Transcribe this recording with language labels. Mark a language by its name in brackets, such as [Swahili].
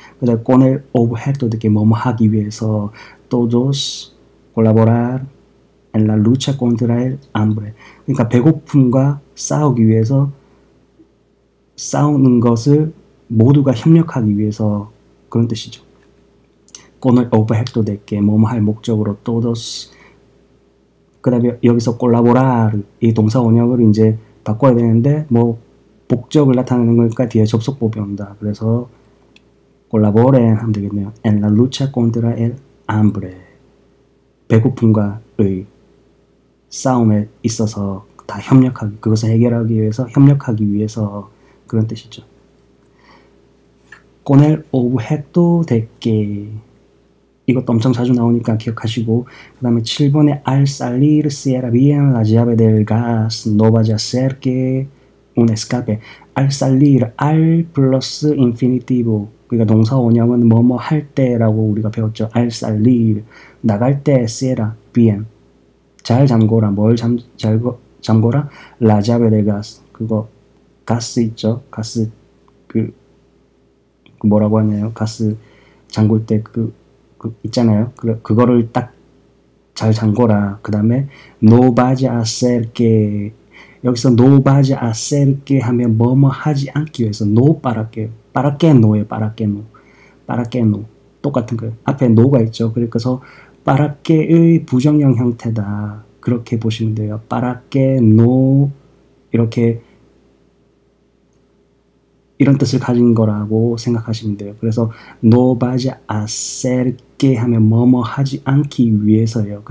[Korean] 그래서 [Spanish] con el objeto de que [Korean] 뭐뭐 하기 위해서 [Spanish] todos colaborar en la lucha contra el hambre. [Korean] 그러니까 배고픔과 싸우기 위해서 싸우는 것을 모두가 협력하기 위해서 그런 뜻이죠. [Spanish] con el objeto de que [Korean] 뭐뭐 할 목적으로 [Spanish] todos. [Korean] 그 다음에 여기서 colaborar 이 동사 원형을 이제 바꿔야 되는데 뭐 목적을 나타내는 거니까 뒤에 접속법이 온다. 그래서 colaboren 하면 되겠네요. [Spanish] en la lucha contra el hambre. [Korean] 배고픔과의 싸움에 있어서 다 협력하기, 그것을 해결하기 위해서 협력하기 위해서 그런 뜻이죠. [Spanish] con el objeto de que [Korean] 이것도 엄청 자주 나오니까 기억하시고 그 다음에 7번에 [Spanish] al salir cierra bien la llave del gas no vaya a ser que un escape. [Korean] al salir, al 플러스 infinitivo 그러니까 동사 원형은 뭐뭐 할 때라고 우리가 배웠죠. [Spanish] al salir [Korean] 나갈 때 [Spanish] cierra bien [Korean] 잘 잠궈라. 뭘 잠궈라? [Spanish] la llave del gas [Korean] 그거 가스 있죠. 가스 그 뭐라고 하냐요. 가스 잠글 때 그 있잖아요. 그거를 딱 잘 잠궈라. [Spanish] 그 다음에 no vaya a ser que 여기서 no vaya a ser que 하면 [Korean] 뭐뭐 하지 않기 위해서 [Spanish] no para que no예요. para que no [Korean] 똑같은 거예요. 앞에 no가 있죠. 그래서 para que의 부정형 형태다. 그렇게 보시면 돼요. [Spanish] para que no [Korean] 이렇게 이런 뜻을 가진 거라고 생각하시면 돼요. 그래서 [Spanish] no vaya a ser que [Korean] 하면 뭐뭐 하지 않기 위해서예요.